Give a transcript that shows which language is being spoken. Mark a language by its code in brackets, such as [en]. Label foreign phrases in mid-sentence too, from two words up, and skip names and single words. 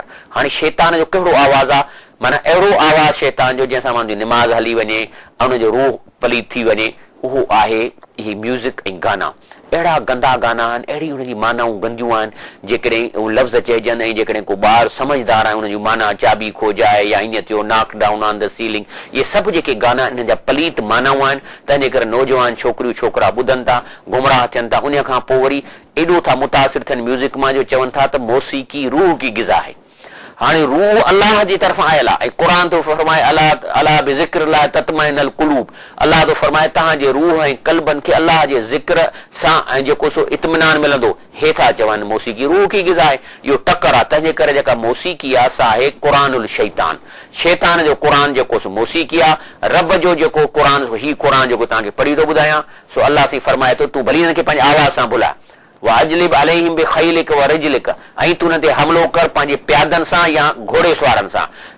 [sd] हाणे शैतान जो कहिड़ो आवाज़ आहे, माना अहिड़ो आवाज़ शैतान जो जंहिंसां माण्हुनि जी निमाज़ हली वञे ऐं हुनजो रूह पलीत थी वञे, उहो आहे इहे म्यूज़िक ऐं गाना। अहिड़ा गंदा गाना आहिनि, अहिड़ी हुनजी मानाऊं गंदियूं आहिनि, जेकॾहिं लफ़्ज़ चइजनि ऐं जेकॾहिं को ॿार समझदार आहे हुनजी माना चाबी खोजाए या हीअं थियो [en] knock down on the ceiling, [sd] इहे सभु जेके गाना हिन जा पलीत मानाऊं आहिनि। तंहिंजे करे नौजवान छोकिरियूं छोकिरा ॿुधनि था, गुमराह थियनि था। उन खां पोइ वरी एॾो था मुतासिर थियनि म्यूज़िक मां जो चवनि था त मौसीक़ी [ur] روح کی غذا [sd] आहे। हाणे रूह अलाह जी तरफ़ां आयल आहे ऐं क़ुर थो फरमाए [ar] ألا بذكر الله تطمئن القلوب, [sd] अलाह थो फरमाए तव्हांजे रूह ऐं क़ल्बनि खे अलाह जे ज़िक्र सां ऐं जेको सो इत्मिनान मिलंदो। हे था चवनि [ur] موسیقی روح کی غذا [sd] आहे, इहो टकर आहे। तंहिंजे करे जेका मौसीक़ी आहे सा आहे [ar] قرآن الشيطان, [sd] शैतान जो क़ुर जेको सो मौसीक़ी आहे। रब जो जेको क़ुर ही क़ुर जेको तव्हांखे पढ़ी थो ॿुधायां सो अलाह सां फरमाए थो तूं भली हिनखे पंहिंजे आवाज़ सां भुलाए, [ar] وأجلب عليهم بخيلك ورجلك, [sd] ऐं तूं हुन ते हमिलो कर पंहिंजे प्यादनि सां या घोड़े सवारनि सां।